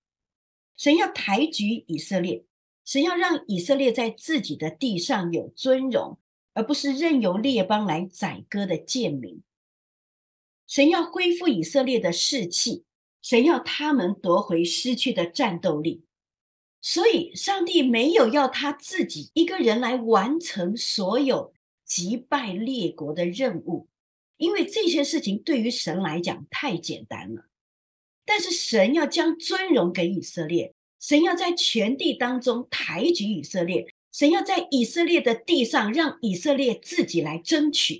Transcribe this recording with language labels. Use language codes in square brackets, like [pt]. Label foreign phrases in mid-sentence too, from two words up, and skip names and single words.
[zh] 神要抬舉以色列，神要讓以色列在自己的地上有尊榮，而不是任由列邦來宰割的賤民。神要恢復以色列的士氣，神要他們奪回失去的戰鬥力。所以上帝沒有要他自己一個人來完成所有擊敗列國的任務，因為這些事情對於神來講太簡單了。但是神要將尊榮給以色列，神要在全地當中抬舉以色列，神要在以色列的地上讓以色列自己來爭取。